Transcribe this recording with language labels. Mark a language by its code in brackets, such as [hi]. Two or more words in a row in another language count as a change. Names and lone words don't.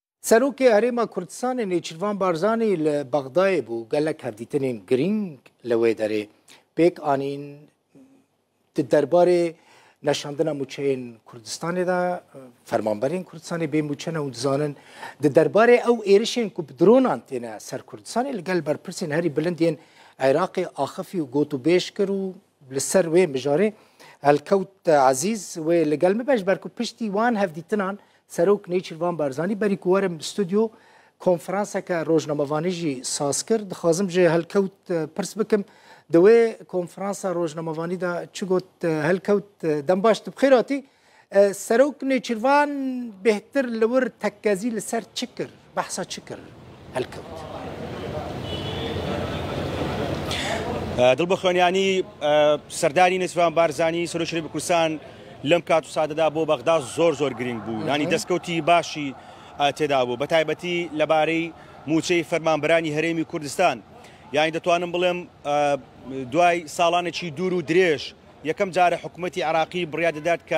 [ku] سەرۆکی هەرێما کوردستانی نێچیروان بارزانی لە بەغدایە بوو گەلک هەفدیتنên گرنگ لەوێ دەرێ پێک ئانین دەربارê neşandina mûçeyên Kurdistanê de fermanberên Kurdistanê bê mûçe ne û dizanin di derbarê ew êrişên ku bi dronan têne ser Kurdistanê li gel berpirsên herî bilind yên Iraqê axifî û gotûbêj kir û li ser wê mijarê Helkewt Ezîz wê li gel me beş ber ku piştî wan hevdîtinan Serok Nêçîrvan Barzanî berî ku werim stûdyo konferanseke rojnamevanî jî saz kir dixwazim ji Helkewt pirs bikim di wê konferansa rojnamevanî de çi got Helkewt dem baş tu bixêr hatî Serok Nêçîrvan bêhtir li wir tekkezî li ser çi kir behsa çi kir Helkewt [ckb] دڵبەخۆنیانی سەردانی نێچیروان بارزانی سەرۆکشەری کوردستان لەم کات و سادەدا بۆ بەغدا زۆر گرنگ بوو ینی دەستکەوتی باشی تێدا بوو بە تایبەتی لەبارەی موچەی فەرمانبەرانی هەرێمی کوردستان یانی دەتوانم بڵێم دوای ساڵانێکی دوور و درێژ یەکەم جارە حکوومەتی عراقی بڕیار دەدات کە